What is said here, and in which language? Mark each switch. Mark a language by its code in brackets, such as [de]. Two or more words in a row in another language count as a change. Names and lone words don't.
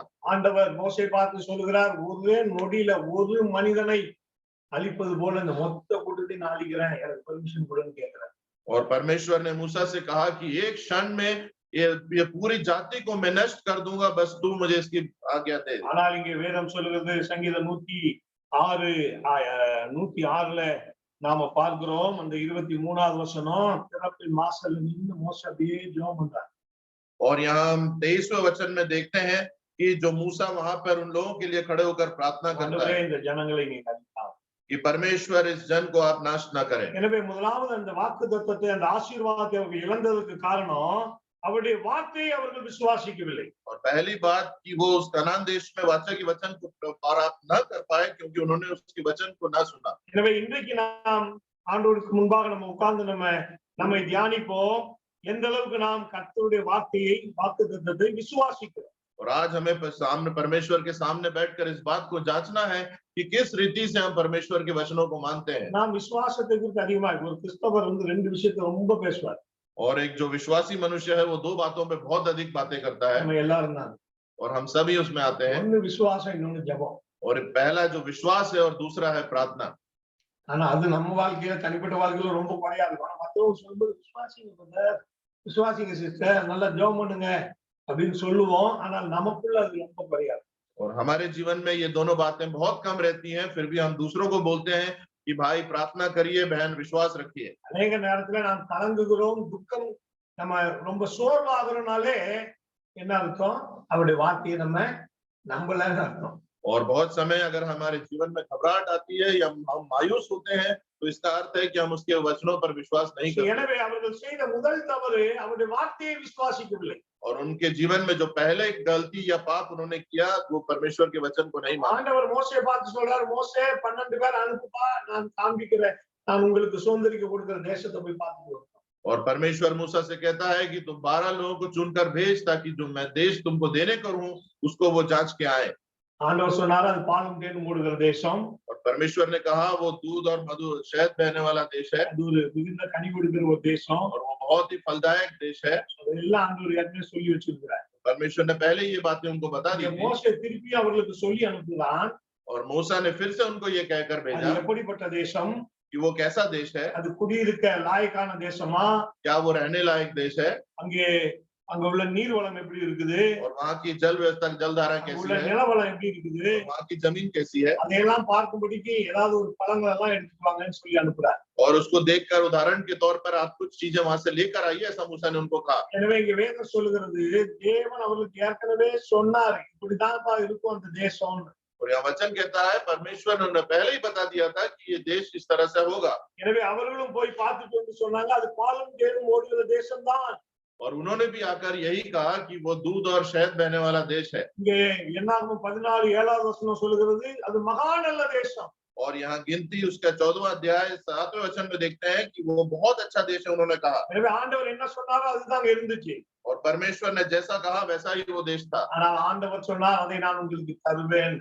[ta] ஆண்டவர் மோசே பார்த்து சொல்லுகிறார், ஒரே நொடியில ஒரு மனிதனை அழிப்பது போல இந்த மொத்த கூட்டத்தை நான் அழிக்கிறேன், எனக்கு பெர்மிஷன் கொடுன்னு கேட்கிறார். [hi] और परमेश्वर ने मूसा से कहा कि एक क्षण में ये पूरी जाति को मैं नष्ट कर दूंगा, बस तू मुझे इसकी आज्ञा दे। [ta] ஆனால் இங்கே வேதம் சொல்லுகிறது, சங்கீதம் 106ல நாம பார்க்கிறோம், அந்த 23வது வசனம், திறப்பில் மாசல் நின்று மோசே அப்படியே ஜெபம் பண்றார். [hi] और यहाँ हम 23वें वचन में देखते हैं कि जो मूसा वहां पर उन लोगों के लिए खड़े होकर प्रार्थना करता है [ta] இந்த ஜனங்களை நீ அழித்தார். [hi] कि परमेश्वर इस जन को आप नाश न करें। [ta] எனவே முதலாவது அந்த வாக்குத்தத்தத்தை, அந்த ஆசீர்வாதத்தை அவர்கள் இழந்ததற்கு காரணம் அவருடைய வார்த்தையை அவர்கள் விசுவாசிக்கவில்லை. [hi] और पहली बात कि वो उस कनान देश में वाचा के वचन को प्राप्त न कर पाए, क्योंकि उन्होंने उसके वचन को न सुना। [ta] எனவே इன்றைக்கு நாம் ஆண்டவருக்கு முன்பாக நம்ம உட்கார்ந்து நம்மை தியானிப்போம், எந்த அளவுக்கு நாம் கர்த்தருடைய வார்த்தையை, வாக்குத்தத்தத்தை விசுவாசிக்கிறோம். [hi] और आज हमें सामने परमेश्वर के सामने बैठकर इस बात को जांचना है कि किस रीति से हम परमेश्वर के वचनों को मानते हैं। [ta] நாம் விசுவாசத்தை குறித்து அதிகமாக, ஒரு கிறிஸ்தவர் 2 விஷயத்தை ரொம்ப பேசுவார். [hi] और एक जो विश्वासी मनुष्य है, वो 2 बातों पे बहुत अधिक बातें करता है, [ta] நம்ம எல்லாரும் தான். [hi] और हम सभी उसमें आते हैं। [ta] ஒன்னு விசுவாசம், இன்னொன்னு ஜெபம். [hi] और पहला जो विश्वास है और दूसरा है प्रार्थना। [ta] ஆனா அது நம்ம வாழ்க்கையில, தனிப்பட்ட வாழ்க்கையில ரொம்ப குறையா இருக்கும். ஆனா மத்தவங்க சொல்லும்போது விசுவாசிங்க பிரதர், விசுவாசிங்க சிஸ்டர், நல்லா ஜெபம் பண்ணுங்க அப்படின்னு சொல்லுவோம். ஆனால் நமக்குள்ள அது ரொம்ப குறையா இருக்கும். [hi] और हमारे जीवन में ये दोनों बातें बहुत कम रहती हैं, फिर भी हम दूसरों को बोलते हैं कि भाई प्रार्थना करिए, बहन विश्वास रखिए। [ta] அநேக நேரத்துல நாம் கலங்குகிறோம், துக்கம், நம்ம ரொம்ப சோர்வாகிறனாலே என்ன அர்த்தம்? அவருடைய வார்த்தையை நம்ம நம்பலன்னு அர்த்தம். [hi] और बहुत समय अगर हमारे जीवन में घबराहट आती है या हम मायूस होते हैं, तो इसका अर्थ है कि हम उसके वचनों पर विश्वास नहीं करते। [ta] எனவே அவர்கள் செய்த முதல் தவறு அவருடைய வார்த்தையை விசுவாசிக்கவில்லை. [hi] और उनके जीवन में जो पहले गलती या पाप उन्होंने किया, वो परमेश्वर के वचन को नहीं माना। [ta] ஆண்டவர் மோசே பார்த்து சொல்றார், மோசே 12 பேர் அனுப்புப்பா, நான் காண்பிக்கிறேன், நான் உங்களுக்கு சுதந்திரிக்க கொடுக்கிற தேசத்தை போய் பார்த்துட்டு. [hi] और परमेश्वर मूसा से कहता है कि तुम 12 लोगों को चुनकर भेज, ताकि जो मैं देश तुमको देने करूं, उसको वो जांच के आए। [ta] ஆண்டவர் சொன்னார், அது பாலும் தேனும் ஓடுகிற தேசம். [hi] और परमेश्वर ने कहा वो दूध और मधु शहद बहने वाला देश है, [ta] அது ஒரு மிகுந்த கனி கொடுக்கிற ஒரு தேசம். [hi] और वो बहुत ही फलदायक देश है। [ta] அதெல்லாம் ஆண்டவர் ஏற்கனவே சொல்லி வச்சிருக்கிறார்। [hi] परमेश्वर ने पहले ही ये बातें उनको बता दी [ta] இங்க [hi] थी [ta] மோசே திருப்பி அவர்களுக்கு சொல்லி அனுப்புகிறான். [hi] और मूसा ने फिर से उनको ये कहकर [ta] அது [hi] भेजा [ta] எப்படிப்பட்ட தேசம்? [hi] कि वो कैसा देश है, [ta] அது குடியிருக்க லாயக்கான தேசமா? [hi] क्या वो रहने लायक देश है [ta] அங்கே அங்க உள்ள நீர்வளம் எப்படி இருக்குது? [hi] और वहाँ की जल व्यवस्था जलधारा [ta] அங்க [hi] कैसी [ta] உள்ள [hi] है [ta] நிலவளம் எப்படி இருக்குது? [hi] और वहाँ की जमीन कैसी है, [ta] அதையெல்லாம் பார்க்கும்படிக்கு ஏதாவது ஒரு பழங்கள் எல்லாம் எடுத்துக்குவாங்கன்னு சொல்லி அனுப்புறார். [hi] और उसको देखकर उदाहरण के तौर पर आप कुछ चीजें वहां से लेकर आइए, ऐसा मूसा ने उनको कहा। [ta] எனவே இங்க வேதம் சொல்லுகிறது தேவன் அவர்களுக்கு ஏற்கனவே சொன்னார் இப்படிதான்ப்பா இருக்கும் அந்த தேசம். [hi] और यह वचन कहता है परमेश्वर ने उन्हें पहले ही बता दिया था कि ये देश इस तरह से होगा [ta] எனவே அவர்களும் போய் பார்த்துட்டு வந்து சொன்னாங்க அது பாலும் தேனும் ஓடுகிற தேசம்தான். [hi] और उन्होंने भी आकर यही कहा कि वो दूध और शहद बहने वाला देश है। [ta] இங்கே என்னாகும் 14:7 வசனம் சொல்லுகிறது அது மகா நல்ல தேசம். [hi] और यहाँ गिनती उसका 14वां अध्याय 7वें वचन में देखते हैं कि वो बहुत अच्छा देश है उन्होंने कहा [ta] எனவே ஆண்டவர் என்ன சொன்னாரோ அதுதான் இருந்துச்சு. [hi] और परमेश्वर ने जैसा कहा वैसा ही वो देश था [ta] ஆனால் ஆண்டவர் சொன்னார் அதை நான் உங்களுக்கு தருவேன்.